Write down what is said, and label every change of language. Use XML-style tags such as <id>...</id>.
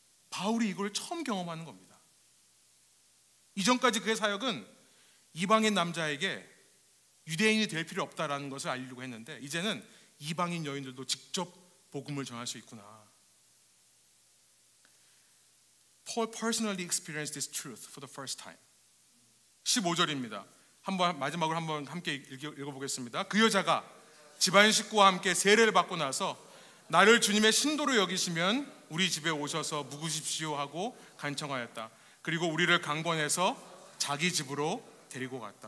<ko>바울이 이걸 처음 경험하는 겁니다. 이전까지 그의 사역은 이방인 남자에게 유대인이 될 필요 없다라는 것을 알리려고 했는데 이제는 이방인 여인들도 직접 복음을 전할 수 있구나.</ko> <en>Paul personally experienced this truth for the first time.</en> <ko>15절입니다. 마지막으로 한번 함께 읽어보겠습니다. 그 여자가 집안 식구와 함께 세례를 받고 나서 나를 주님의 신도로 여기시면 우리 집에 오셔서 묵으십시오 하고 간청하였다. 그리고 우리를 강권해서 자기 집으로 데리고 갔다.</ko>